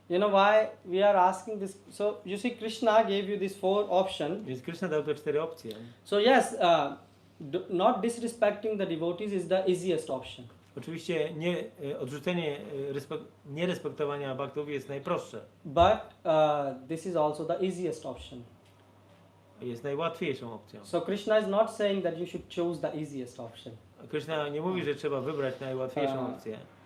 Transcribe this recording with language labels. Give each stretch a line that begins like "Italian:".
English: You know why we are asking this? So you see, Krishna gave you these four options.
Polish: Więc Krishna dał te cztery opcje.
English: So yes, not disrespecting the devotees is the easiest option.
Polish: Oczywiście odrzucenie nierespektowania bhaktów jest najprostsze.
English: But this is also the easiest option.
Polish: Jest najłatwiejszą opcją.
English: So Krishna is not saying that you should choose the easiest option.
Polish: Krishna nie mówi, że trzeba wybrać najłatwiejszą opcję.